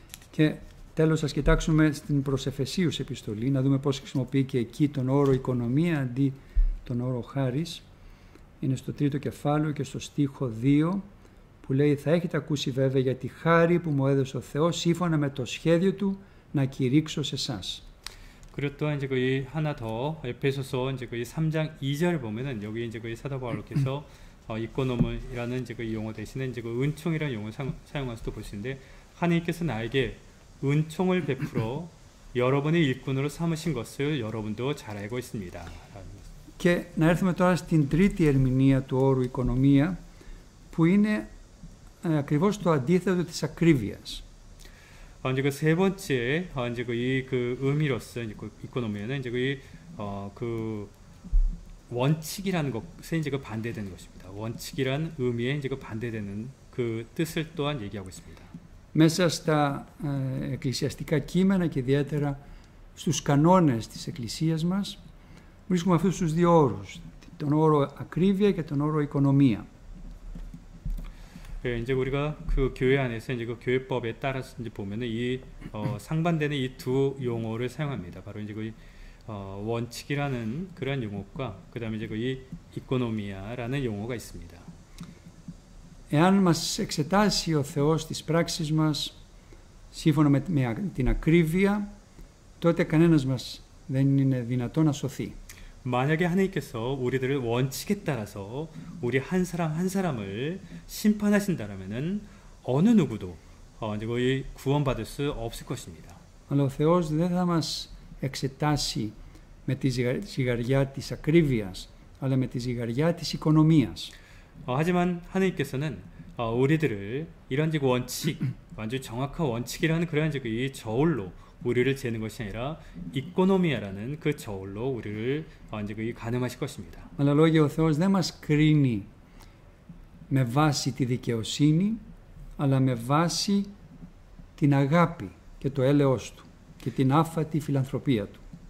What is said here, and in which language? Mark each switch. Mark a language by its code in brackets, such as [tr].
[el] Και τέλος, ας κοιτάξουμε στην προς Εφεσίους επιστολή, να δούμε πώς χρησιμοποιεί και εκεί τον όρο οικονομία αντί τον όρο χάρις. Είναι στο 3ο κεφάλαιο και στο στίχο 2 που λέει «Θα έχετε ακούσει βέβαια για τη χάρη που μου έδωσε ο Θεός σύμφωνα με το σχέδιο Του να κηρύξω σε εσάς». [ko] 그리고 또한 이제 거의 하나 더 에페소서 이제 거의 3장 2절을 보면은 여기 이제 거의 사도 바울께서 이코노미라는 이제 그 용어 대신에 이제 그 은총이라는 용어를 사용할 수도 볼 수 있는데 하나님께서 나에게 은총을 베풀어 여러분의 일꾼으로 삼으신 것을 여러분도 잘 알고 있습니다. [el] Και να έρθουμε τώρα στην τρίτη ερμηνεία του όρου οικονομία, που είναι ακριβώς το αντίθετο της ακρίβειας. [ko] 이제 그 세 번째 이제 그 의미로서 이제 그 이코노미는 이제 그 원칙이라는 것에 이제 그 반대되는 것입니다. 원칙이란 의미에 이제 그 반대되는 그 뜻을 또한 얘기하고 있습니다. [el] Μέσα στα εκκλησιαστικά κείμενα και ιδιαίτερα στους κανόνες της Εκκλησίας μας βρίσκουμε αυτούς τους δύο όρους, τον όρο ακρίβεια και τον όρο οικονομία. [ko] 이제 우리가 그 교회 안에서 이제 그 교회법에 따라서 이제 보면은 이 상반되는 이 두 용어를 사용합니다. 바로 이제 그 원칙이라는 그런 용어과 그다음에 이제 그 이코노미아라는 용어가 있습니다. [el] Εάν μας εξετάσει ο Θεός τις πράξεις μας σύμφωνα με την ακρίβεια, τότε κανένας μας δεν είναι δυνατό να σωθεί. [ko] 만약에 하나님께서 우리들을 원칙에 따라서 우리 한 사람 한 사람을 심판하신다라면은 어느 누구도 이제 거의 구원받을 수 없을 것입니다. [el] Αλλά ο Θεός δεν θα μας εξετάσει με τη ζυγαριά της ακρίβειας, αλλά με τη ζυγαριά της οικονομίας. [ko] 하지만 하느님께서는 우리들을 이런 원칙, 완전 정확한 원칙이라는 그러한 이 저울로 우리를 재는 것이 아니라 이코노미아라는 그 저울로 우리를 가늠하실 것입니다. [el] Με άλλα λόγια, ο Θεός δεν μας κρίνει με βάση τη δικαιοσύνη, αλλά με βάση την αγάπη και το έλεος Του και την άφατη φιλανθρωπία Του.